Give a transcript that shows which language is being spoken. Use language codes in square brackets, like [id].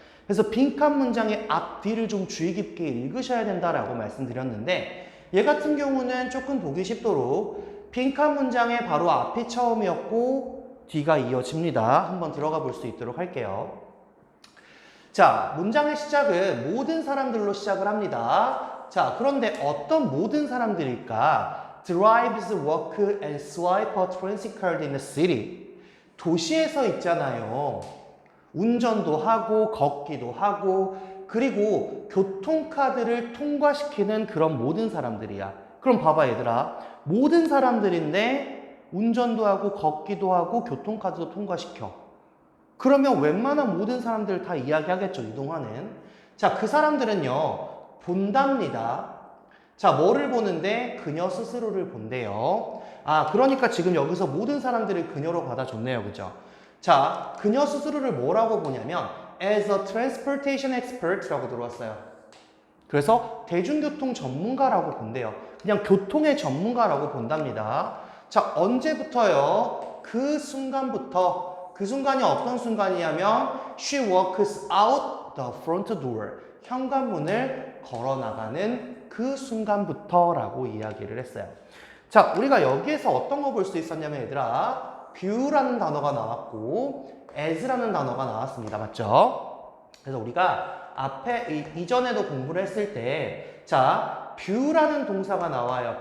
[ko] 그래서 빈칸 문장의 앞뒤를 좀 주의 깊게 읽으셔야 된다라고 말씀드렸는데, 얘 같은 경우는 조금 보기 쉽도록 빈칸 문장의 바로 앞이 처음이었고 뒤가 이어집니다. 한번 들어가 볼 수 있도록 할게요. 자, 문장의 시작은 모든 사람들로 시작을 합니다. 자, 그런데 어떤 모든 사람들일까? [en] Drives, work, and swipe a transit card in the city. [ko] 도시에서 있잖아요. 운전도 하고 걷기도 하고 그리고 교통카드를 통과시키는 그런 모든 사람들이야. 그럼 봐봐 얘들아. 모든 사람들인데 운전도 하고 걷기도 하고 교통카드도 통과시켜. 그러면 웬만한 모든 사람들 다 이야기하겠죠, 이동하는. 자, 그 사람들은요, 본답니다. 자, 뭐를 보는데? 그녀 스스로를 본대요. 아, 그러니까 지금 여기서 모든 사람들을 그녀로 받아줬네요. 그죠? 자, 그녀 스스로를 뭐라고 보냐면 as a transportation expert 라고 들어왔어요. 그래서 대중교통 전문가라고 본대요. 그냥 교통의 전문가라고 본답니다. 자, 언제부터요? 그 순간부터. [en] 그 순간이 어떤 순간이냐면 she walks out the front door. [ko] 현관문을 걸어 나가는 그 순간부터라고 이야기를 했어요. 자, 우리가 여기에서 어떤 거 볼 수 있었냐면 얘들아, view라는 단어가 나왔고 as라는 단어가 나왔습니다. 맞죠? 그래서 우리가 앞에 이전에도 공부를 했을 때 자, view라는 동사가 나와요.